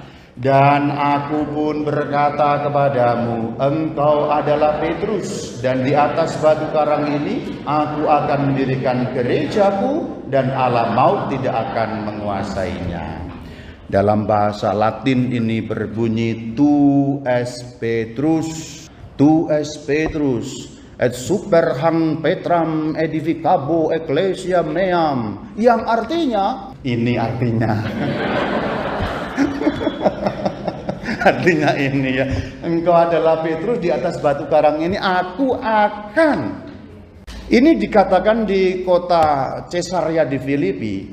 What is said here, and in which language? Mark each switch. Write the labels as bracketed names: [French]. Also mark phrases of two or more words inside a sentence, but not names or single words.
[Indonesian] Dan aku pun berkata kepadamu, engkau adalah Petrus, dan di atas batu karang ini aku akan mendirikan gerejaku, dan alam maut tidak akan menguasainya. Dalam bahasa Latin ini berbunyi [Latin] tu es Petrus, et super hang Petram edificabo ecclesia meam, [Indonesian] yang artinya, ini artinya artinya ini ya, engkau adalah Petrus, di atas batu karang ini aku akan. Ini dikatakan di kota Caesarea di Filipi.